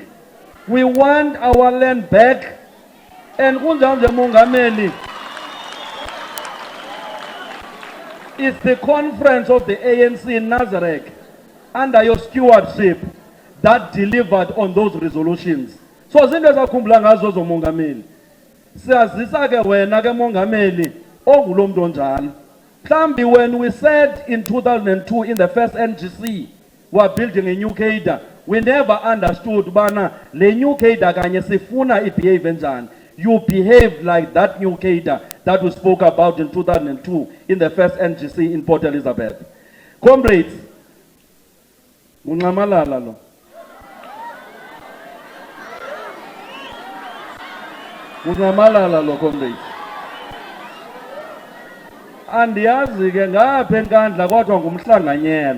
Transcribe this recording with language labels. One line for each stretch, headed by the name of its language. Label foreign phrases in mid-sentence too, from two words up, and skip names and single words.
English: We want our land back.
Xhosa: And kunjanje Mongameli,
English: it's the conference of the ANC in Nazareth under your stewardship that delivered on those resolutions.
Xhosa: So zinto zakhumbula ngazo zo Mongameli. Siyazisa ke wena ke Mongameli ongulo muntu onjalo.
English: Mhlambi when we said in 2002 in the first NGC we are building a new cadre, we never understood
Xhosa: bana le
English: new cadre
Xhosa: kanye sifuna ibehave njani.
English: You behave like that new cadre that we spoke about in 2002 in the first NGC in Port Elizabeth. Comrades,
Xhosa: ungamalala lo. Ungamalala lo comrades. Andiyazi ke ngapha enkandla kodwa ngumhlanganyelo.